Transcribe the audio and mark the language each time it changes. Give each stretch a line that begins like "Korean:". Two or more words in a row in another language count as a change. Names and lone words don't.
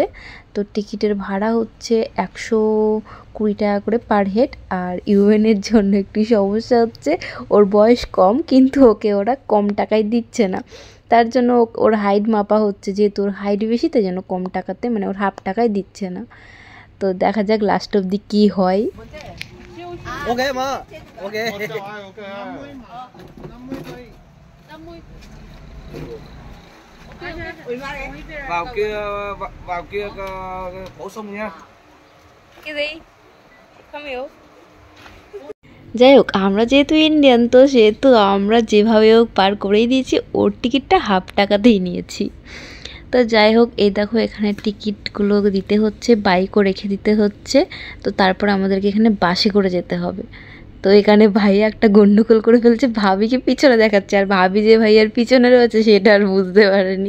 Bangla: তো টিকিটের ভাড়া হচ্ছে 120 টাকা করে
English: per head.
Bangla: আর ইউএনের জন্য একটি সমস্যা হচ্ছে, ওর বয়স কম, কিন্তু ওকে ওরা কম টাকায় দিচ্ছে না। তার জন্য ওর হাইট মাপা হচ্ছে, যেহেতু ওর হাইট বেশি, তাই জন্য কম টাকাতে, মানে ওর হাফ টাকায় দিচ্ছে না। তো দেখা যাক লাস্ট অবধি কী হয়।
Vietnamese: OK mà OK vào kia bổ sung nha. Cái gì? Không hiểu.
Bangla: যাই হোক, আমরা যেহেতু ইন্ডিয়ান, তো সেহেতু আমরা যেভাবে হোক পার করেই দিয়েছি। ওর টিকিটটা হাফ টাকাতেই নিয়েছি। তো যাই হোক, এই দেখো এখানে টিকিটগুলো দিতে হচ্ছে, বাইকও রেখে দিতে হচ্ছে। তো তারপর আমাদেরকে এখানে বাসে করে যেতে হবে। তো এখানে ভাইয়া একটা গন্ডগোল করে ফেলছে, ভাবিকে পিছনে দেখাচ্ছে, আর ভাবি যে ভাইয়ার পিছনে রয়েছে সেটা আর বুঝতে পারেনি।